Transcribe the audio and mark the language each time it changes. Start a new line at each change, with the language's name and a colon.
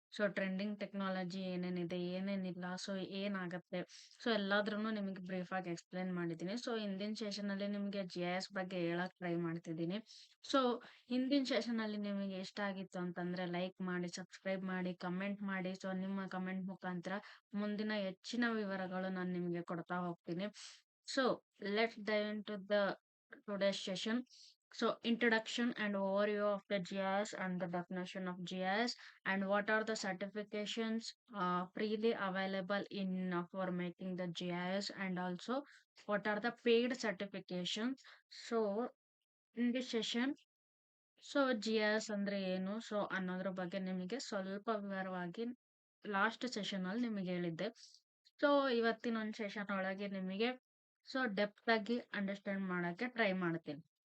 Kannada: So trending technology ಏನೇನಿದೆ ಏನೇನಿಲ್ಲ, so ಏನಾಗತ್ತೆ, so ಎಲ್ಲಾದ್ರೂ ನಿಮಗೆ ಬ್ರೀಫ್ ಆಗಿ ಎಕ್ಸ್ಪ್ಲೇನ್ ಮಾಡಿದ್ದೀನಿ. ಸೊ ಹಿಂದಿನ ಸೆಷನ್ ಅಲ್ಲಿ ನಿಮಗೆ GIS ಬಗ್ಗೆ ಹೇಳಕ್ ಟ್ರೈ ಮಾಡ್ತಿದ್ದೀನಿ. ಸೊ ಹಿಂದಿನ ಸೆಷನ್ ಅಲ್ಲಿ ನಿಮಗೆ ಇಷ್ಟ ಆಗಿತ್ತು ಅಂತಂದ್ರೆ ಲೈಕ್ ಮಾಡಿ, ಸಬ್ಸ್ಕ್ರೈಬ್ ಮಾಡಿ, ಕಮೆಂಟ್ ಮಾಡಿ. ಸೊ ನಿಮ್ಮ ಕಮೆಂಟ್ ಮುಖಾಂತರ ಮುಂದಿನ ಹೆಚ್ಚಿನ ವಿವರಗಳು ನಾನು ನಿಮಗೆ ಕೊಡ್ತಾ ಹೋಗ್ತೀನಿ.
English: So let's dive into the today's session. So introduction and overview of the GIS and the definition of GIS and what are the certifications freely available in for making the GIS, and also what are the paid certifications. So in this session,
Kannada: so GIS ಅಂದ್ರೆ ಏನು so ಅನ್ನೋದ್ರ ಬಗ್ಗೆ ನಿಮಗೆ ಸ್ವಲ್ಪ ವಿವರವಾಗಿ last session ಅಲ್ಲಿ ನಿಮಗೆ ಹೇಳಿದ್ದೆ. ಸೊ ಇವತ್ತಿನ ಒಂದು ಸೆಷನ್ ಒಳಗೆ ನಿಮಗೆ ಸೊ ಡೆಪ್ತ್ ಆಗಿ ಅಂಡರ್ಸ್ಟ್ಯಾಂಡ್ ಮಾಡಕ್ಕೆ ಟ್ರೈ ಮಾಡ್ತೀನಿ.